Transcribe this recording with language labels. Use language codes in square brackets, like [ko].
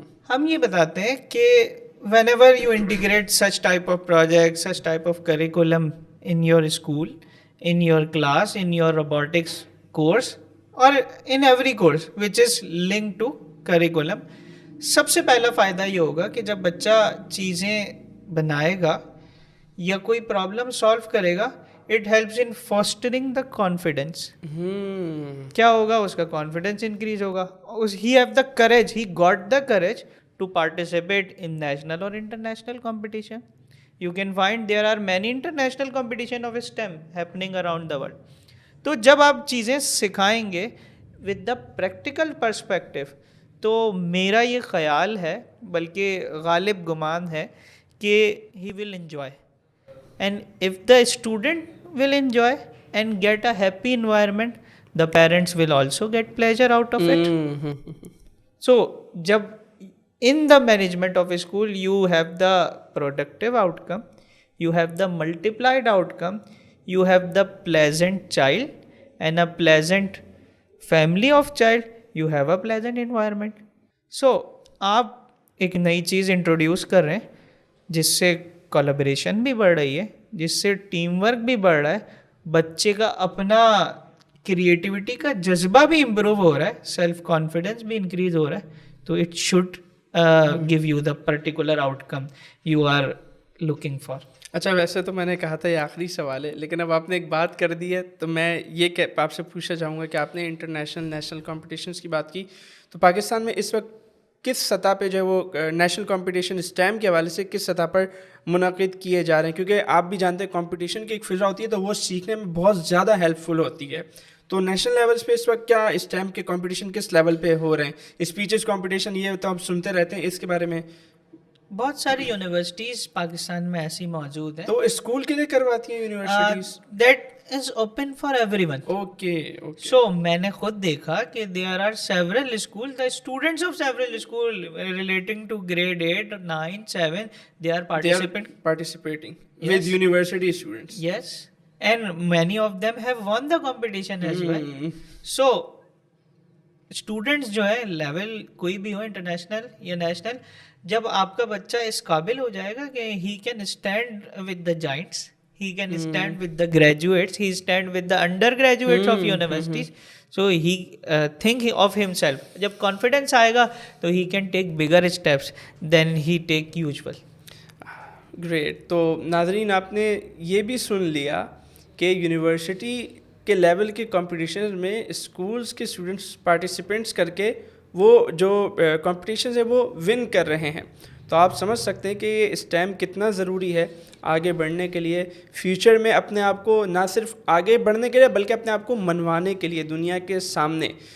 [ur] ہم یہ بتاتے ہیں کہ [en] whenever you integrate such type of project, such type of curriculum in your school, in your class, in your robotics course or in every course which is linked to curriculum, [ur] سب سے پہلا فائدہ یہ ہوگا کہ جب بچہ چیزیں بنائے گا یا کوئی پرابلم سالو کرے گا, [en] it helps in fostering the confidence. [ur] کیا ہوگا, اس کا کانفیڈنس انکریز ہوگا. [en] he have the courage, he got the courage to participate in national or international competition. You can find there are many international competition of STEM happening around the world. [ur] تو جب آپ چیزیں سکھائیں گے [en] with the practical perspective, [ur] تو میرا یہ خیال ہے بلکہ غالب گمان ہے کہ [en] he will enjoy. And if the student will enjoy and get a happy environment, the parents will also get pleasure out of it. So جب in the management of a school you have the productive outcome, you have the multiplied outcome, you have the pleasant child and a pleasant family of child, you have a pleasant environment. [ur] So آپ ایک نئی چیز introduce کر رہے ہیں جس سے collaboration بھی بڑھ رہی ہے, جس سے ٹیم ورک بھی بڑھ رہا ہے, بچے کا اپنا کریٹیوٹی کا جذبہ بھی امپروو ہو رہا ہے, سیلف کانفیڈنس بھی انکریز ہو رہا ہے. [en] تو it should give you the particular outcome you are looking for. [ur] اچھا, ویسے تو میں نے کہا تھا یہ آخری سوال ہے, لیکن اب آپ نے ایک بات کر دی ہے تو میں یہ آپ سے پوچھنا چاہوں گا کہ آپ نے انٹرنیشنل نیشنل کمپٹیشنس کی بات کی, تو پاکستان میں اس وقت کس سطح پہ جو ہے وہ نیشنل کمپٹیشن اسٹیم کے حوالے سے کس سطح پر منعقد کیے جا رہے ہیں؟ کیونکہ آپ بھی جانتے ہیں کمپٹیشن کی ایک فضا ہوتی ہے تو وہ سیکھنے میں بہت زیادہ ہیلپ فل ہوتی ہے. تو نیشنل لیولس پہ اس وقت کیا اسٹیم کے کمپٹیشن کس لیول پہ ہو رہے ہیں؟ اسپیچز کمپٹیشن یہ تو ہم سنتے رہتے ہیں, اس کے بارے میں بہت ساری یونیورسٹیز پاکستان میں ایسی موجود ہیں. تو اسکول کے لیے کرواتی ہیں universities? [en] That is open for everyone. Okay. So [ur] میں نے خود دیکھا کہ [en] There are several school, the students of several school relating to grade 8, 9, 7 they are participating with university students. Yes, and many of them have won the competition as well. [ur] So students جو ہے level کوئی بھی ہو, international یا national, جب آپ کا بچہ اس قابل ہو جائے گا کہ [en] He can stand with the giants, he can stand with the graduates, he stand with the undergraduates of universities. So he think of himself. [ur] جب confidence آئے گا تو [en] he can take bigger steps than he take usual. Great. [ur] تو ناظرین آپ نے یہ بھی سن لیا کہ یونیورسٹی کے لیول کے کمپٹیشنز میں اسکولس کے اسٹوڈنٹس پارٹیسپینٹس کر کے وہ جو کمپٹیشنز ہیں وہ ون کر رہے ہیں. تو آپ سمجھ سکتے ہیں کہ یہ اسٹیم کتنا ضروری ہے آگے بڑھنے کے لیے, فیوچر میں اپنے آپ کو نہ صرف آگے بڑھنے کے لیے بلکہ اپنے آپ کو منوانے کے لیے دنیا کے سامنے.